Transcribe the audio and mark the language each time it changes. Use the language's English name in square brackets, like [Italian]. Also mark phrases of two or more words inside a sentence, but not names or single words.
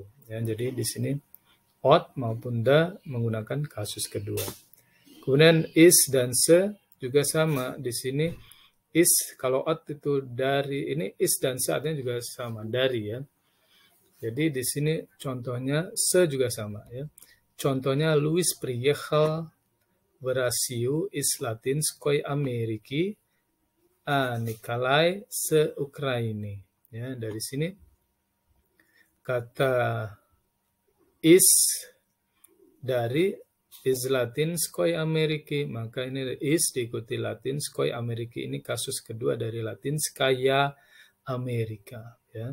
[Indonesian] Ya, jadi di sini ot maupun da menggunakan kasus kedua. Kemudian is dan se juga sama. Di sini is, kalau ot itu dari, ini is dan se artinya juga sama, dari, ya. Jadi di sini contohnya se juga sama, ya. [Russian] Contohnya Louis приехал в Россию из Латинской Америки, а Николай с Украины. [Indonesian] Ya, dari sini kata is dari is Latinskoj Ameriki, maka ini is diikuti Latinskoj Ameriki, ini kasus kedua dari Latinskaya Amerika, ya.